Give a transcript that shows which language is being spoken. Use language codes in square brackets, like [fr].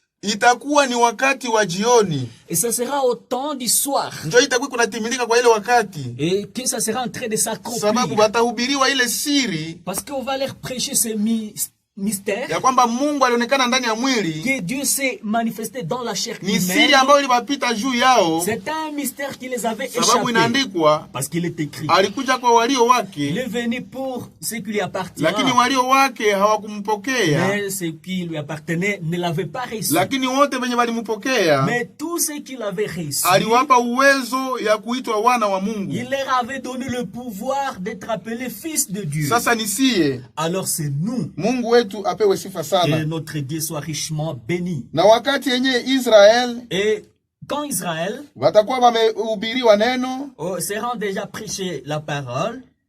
[sw] itakuwa ni wakati wa jioni. [fr] Et ça sera au temps du soir. [sw] Ndio itakuwa kunatimilika kwa ile wakati. [fr] Et que ça sera en train de s'accomplir. [sw] Sababu watahubiriwa ile siri. [fr] Parce qu'on va leur prêcher ce mystère. [sw] Ya kwamba Mungu alionekana ndani ya mwili. [fr] Que Dieu s'est manifesté dans la chair [sw] humaine. Ni siri ambayo ilipita juu yao. [fr] C'est un mystère qui les avait échappé. [sw] Sababu inaandikwa. [fr] Parce qu'il est écrit. [sw] Alikuja kwa walio wake. [fr] Il est venu pour ce qui lui appartenait. [sw] Lakini walio wake hawakumpokea. [fr] Mais ce qui lui appartenait ne l'avait pas reçu. [sw] Lakini wote wenye walimpokea. [fr] Mais tous ceux qui l'avaient reçu. [sw] Aliwapa uwezo ya kuitwa wana wa Mungu. [fr] Il leur avait donné le pouvoir d'être appelés fils de Dieu. [sw] Sasa nisie. [fr] Alors c'est nous. [sw] Mungu wetu apewe sifa sana. [fr] Que notre Dieu soit richement béni. [sw] Na wakati yenye Israel. [fr] Et quand Israël [sw] watakuwa wamehubiriwa neno, [fr] seront déjà prêché la parole.